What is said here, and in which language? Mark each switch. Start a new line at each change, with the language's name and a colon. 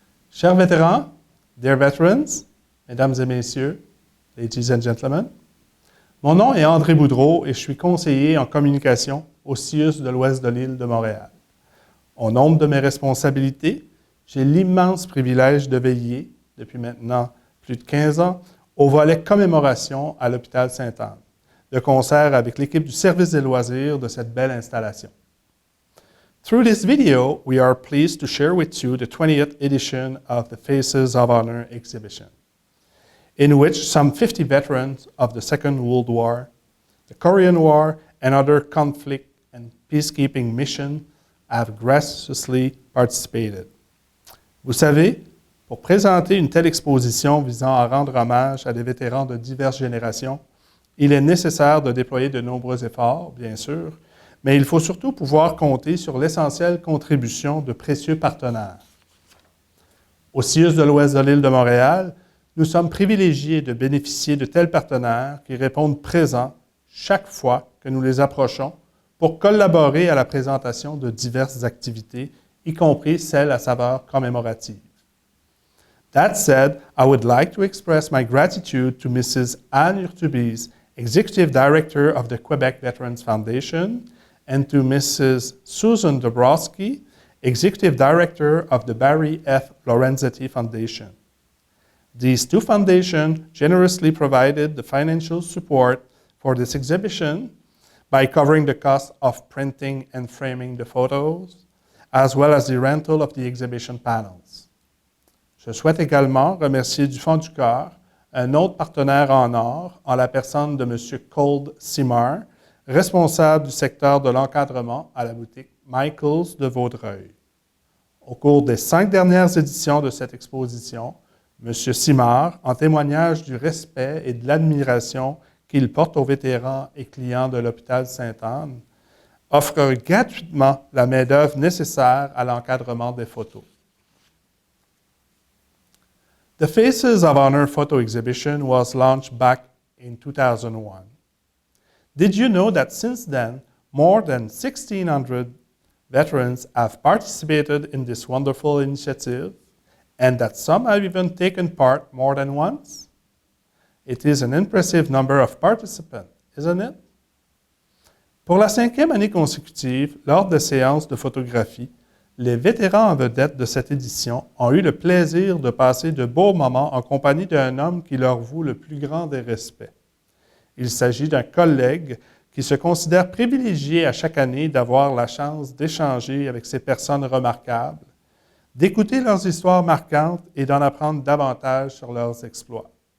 French: Chers vétérans,
English: dear veterans,
French: mesdames et messieurs,
English: ladies and gentlemen,
French: mon nom est André Boudreau et je suis conseiller en communication au CIUS de l'Ouest de l'île de Montréal. Au nombre de mes responsabilités, j'ai l'immense privilège de veiller, depuis maintenant plus de 15 ans, au volet commémoration à l'hôpital Sainte-Anne, de concert avec l'équipe du service des loisirs de cette belle installation.
English: Through this video, we are pleased to share with you the 20th edition of the Faces of Honor exhibition, in which some 50 veterans of the Second World War, the Korean War, and other conflict and peacekeeping missions have graciously participated.
French: Vous savez, pour présenter une telle exposition visant à rendre hommage à des vétérans de diverses générations, il est nécessaire de déployer de nombreux efforts, bien sûr, mais il faut surtout pouvoir compter sur l'essentielle contribution de précieux partenaires. Au CIUS de l'Ouest de l'île de Montréal, nous sommes privilégiés de bénéficier de tels partenaires qui répondent présents chaque fois que nous les approchons pour collaborer à la présentation de diverses activités, y compris celles à saveur commémorative.
English: That said, I would like to express my gratitude to Mrs. Anne Urtubise, Executive Director of the Quebec Veterans Foundation, and to Mrs. Susan Dabrowski, Executive Director of the Barry F. Lorenzetti Foundation. These two foundations generously provided the financial support for this exhibition by covering the cost of printing and framing the photos, as well as the rental of the exhibition panels.
French: Je souhaite également remercier du fond du cœur un autre partenaire en or, en la personne de M. Cold Simard, responsable du secteur de l'encadrement à la boutique Michaels de Vaudreuil. Au cours des 5 dernières éditions de cette exposition, M. Simard, en témoignage du respect et de l'admiration qu'il porte aux vétérans et clients de l'hôpital Sainte-Anne, offre gratuitement la main-d'œuvre nécessaire à l'encadrement des photos.
English: The Faces of Honor photo exhibition was launched back in 2001. Did you know that since then, more than 1,600 veterans have participated in this wonderful initiative, and that some have even taken part more than once? It is an impressive number of participants, isn't it?
French: Pour la 5e année consécutive, lors des séances de photographie, les vétérans en vedette de cette édition ont eu le plaisir de passer de beaux moments en compagnie d'un homme qui leur voue le plus grand des respects. Il s'agit d'un collègue qui se considère privilégié à chaque année d'avoir la chance d'échanger avec ces personnes remarquables, d'écouter leurs histoires marquantes et d'en apprendre davantage sur leurs exploits.